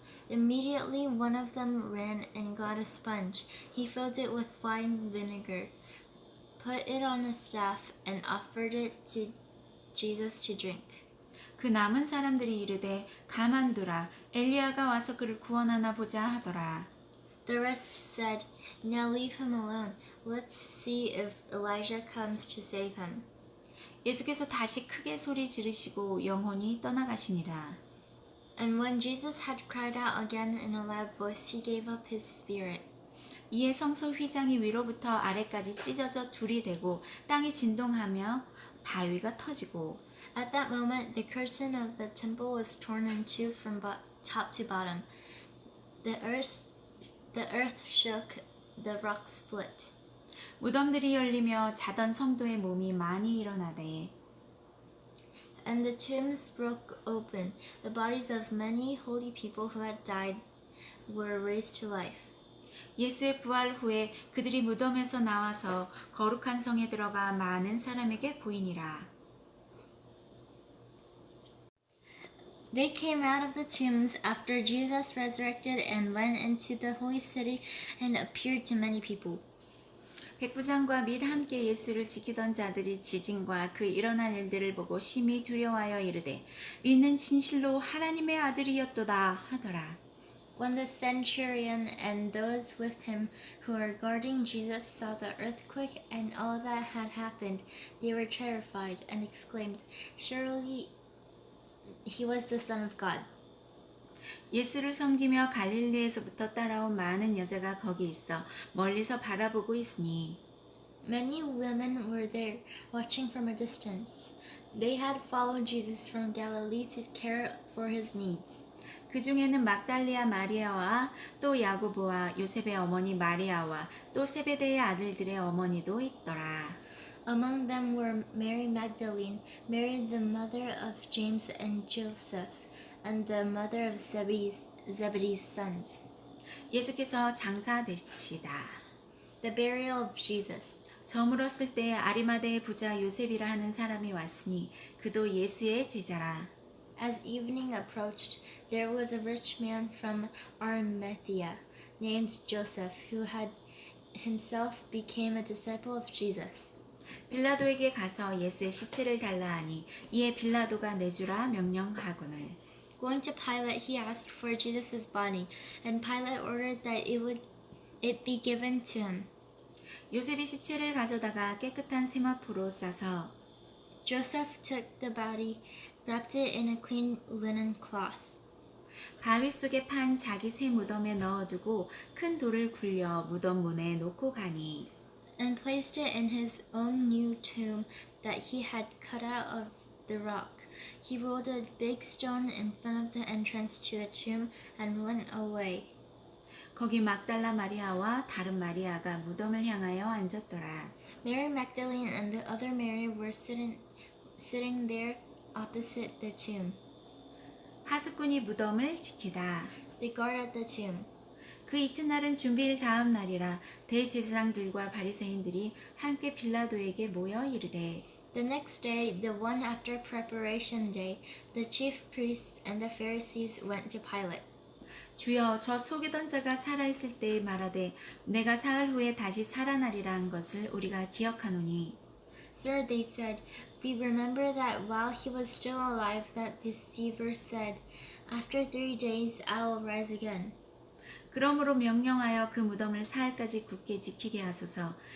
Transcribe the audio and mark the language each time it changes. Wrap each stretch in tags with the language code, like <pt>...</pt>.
<en>Immediately one of them ran and got a sponge. He filled it with wine vinegar, put it on a staff, and offered it to Jesus to drink.</en> <ko>그 남은 사람들이 이르되 가만두라 엘리야가 와서 그를 구원하나 보자 하더라.</ko> <en>The rest said, Now leave him alone. Let's see if Elijah comes to save him.</en> <ko>예수께서 다시 크게 소리 지르시고 영혼이 떠나가시니라.</ko> <en>And when Jesus had cried out again in a loud voice, he gave up his spirit.</en> <ko>이에 성소 휘장이 위로부터 아래까지 찢어져 둘이 되고 땅이 진동하며 바위가 터지고</ko> <en>At that moment, the curtain of the temple was torn in two from top to bottom. The earth shook, the rocks split.</en> <ko>무덤들이 열리며 자던 성도의 몸이 많이 일어나되</ko> <en>And the tombs broke open. The bodies of many holy people who had died were raised to life.</en> <ko>예수의 부활 후에 그들이 무덤에서 나와서 거룩한 성에 들어가 많은 사람에게 보이니라.</ko> <en>They came out of the tombs after Jesus resurrected and went into the holy city and appeared to many people.</en> <ko>백부장과 및 함께 예수를 지키던 자들이 지진과 그 일어난 일들을 보고 심히 두려워하여 이르되 이는 진실로 하나님의 아들이었도다 하더라.</ko> <en>When the centurion and those with him who were guarding Jesus saw the earthquake and all that had happened, they were terrified and exclaimed, Surely he was the Son of God.</en> <ko>예수를 섬기며 갈릴리에서부터 따라온 많은 여자가 거기 있어 멀리서 바라보고 있으니</ko> <en>Many women were there, watching from a distance. They had followed Jesus from Galilee to care for his needs.</en> <ko>그 중에는 막달리아 마리아와 또 야고보와 요셉의 어머니 마리아와 또 세베대의 아들들의 어머니도 있더라.</ko> <en>Among them were Mary Magdalene, Mary the mother of James and Joseph, and the mother of Zebedee's sons.</en> <ko>예수께서 장사되시다.</ko> <en>The burial of Jesus.</en> <ko>저물었을 때 아리마대의 부자 요셉이라 하는 사람이 왔으니 그도 예수의 제자라.</ko> <en>As evening approached, there was a rich man from Arimathea named Joseph, who had himself became a disciple of Jesus.</en> <ko>빌라도에게 가서 예수의 시체를 달라 하니 이에 빌라도가 내주라 명령하거늘.</ko> <en>Going to Pilate, he asked for Jesus' body, and Pilate ordered that it be given to him.</en> <ko>요셉이 시체를 가져다가 깨끗한 세마포로 싸서</ko> <en>Joseph took the body, wrapped it in a clean linen cloth,</en> <ko>바위 속에 판 자기 새 무덤에 넣어두고 큰 돌을 굴려 무덤 문에 놓고 가니</ko> <en>and placed it in his own new tomb that he had cut out of the rock. He rolled a big stone in front of the entrance to the tomb and went away.</en> <ko>거기 막달라 마리아와 다른 마리아가 무덤을 향하여 앉았더라.</ko> <en>Mary Magdalene and the other Mary were sitting there opposite the tomb.</en> <ko>하수꾼이 무덤을 지키다.</ko> <en>They guarded the tomb.</en> <ko>그 이튿날은 준비일 다음 날이라 대제사장들과 바리새인들이 함께 빌라도에게 모여 이르되</ko> <en>The next day, the one after preparation day, the chief priests and the Pharisees went to Pilate.</en> <ko>주여 저 속이던 자가 살아있을 때에 말하되 내가 사흘 후에 다시 살아나리라 한 것을 우리가 기억하노니</ko> <en>Sir, they said, we remember that while he was still alive, that deceiver said, after 3 days I will rise again.</en> <ko>그러므로 명령하여 그 무덤을 사흘까지 굳게 지키게 하소서.</ko>